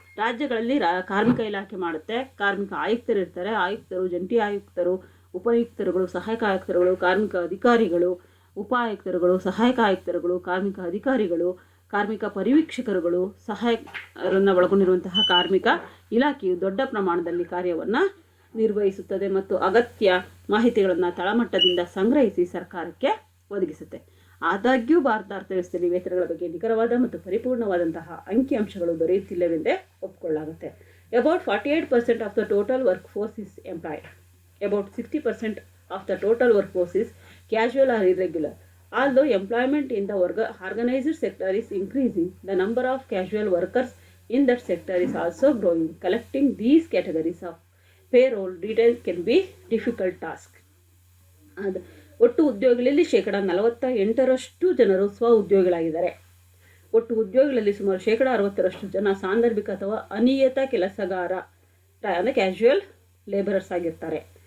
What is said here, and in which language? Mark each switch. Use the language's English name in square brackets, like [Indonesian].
[Kannada] ರಾಜ್ಯಗಳಲ್ಲಿ ಕಾರ್ಮಿಕ ಇಲಾಖೆ ಮಾಡುತ್ತೆ, ಕಾರ್ಮಿಕ ಆಯುಕ್ತರು ಇರ್ತಾರೆ, ಆಯುಕ್ತರು, ಜಂಟಿ ಆಯುಕ್ತರು, ಉಪಯುಕ್ತರುಗಳು, ಸಹಾಯಕ ಆಯುಕ್ತರುಗಳು, ಕಾರ್ಮಿಕ ಅಧಿಕಾರಿಗಳು, ಉಪ ಆಯುಕ್ತರುಗಳು, ಸಹಾಯಕ ಆಯುಕ್ತರುಗಳು, ಕಾರ್ಮಿಕ ಅಧಿಕಾರಿಗಳು, ಕಾರ್ಮಿಕ ಪರಿವೀಕ್ಷಕರುಗಳು, ಸಹಾಯಕರನ್ನು ಒಳಗೊಂಡಿರುವಂತಹ ಕಾರ್ಮಿಕ ಇಲಾಖೆಯು ದೊಡ್ಡ ಪ್ರಮಾಣದಲ್ಲಿ ಕಾರ್ಯವನ್ನು ನಿರ್ವಹಿಸುತ್ತದೆ ಮತ್ತು ಅಗತ್ಯ ಮಾಹಿತಿಗಳನ್ನು ತಳಮಟ್ಟದಿಂದ ಸಂಗ್ರಹಿಸಿ ಸರ್ಕಾರಕ್ಕೆ ಒದಗಿಸುತ್ತೆ. ಆದಾಗ್ಯೂ ಭಾರತ ಅರ್ಥವ್ಯವಸ್ಥೆಯಲ್ಲಿ ವೇತನಗಳ ಬಗ್ಗೆ ನಿಖರವಾದ ಮತ್ತು ಪರಿಪೂರ್ಣವಾದಂತಹ ಅಂಕಿಅಂಶಗಳು ದೊರೆಯುತ್ತಿಲ್ಲವೆಂದೇ ಒಪ್ಪಿಕೊಳ್ಳಲಾಗುತ್ತೆ. [English] About 48% of the total workforce is employed. About 60% of the total workforce is casual or irregular. Although employment in the organized sector is increasing, the number of casual workers in that sector is also growing. Collecting these categories of payroll details can be difficult task. [Kannada] ಒಟ್ಟು ಉದ್ಯೋಗಿಗಳಲ್ಲಿ 48% ಜನರು ಸ್ವ ಉದ್ಯೋಗಿಗಳಾಗಿದ್ದಾರೆ. ಒಟ್ಟು ಉದ್ಯೋಗಿಗಳಲ್ಲಿ ಸುಮಾರು 60% ಜನ ಸಾಂದರ್ಭಿಕ ಅಥವಾ ಅನಿಯತ ಕೆಲಸಗಾರ ಅಂದರೆ [English] casual labourers [Kannada] ಆಗಿರ್ತಾರೆ.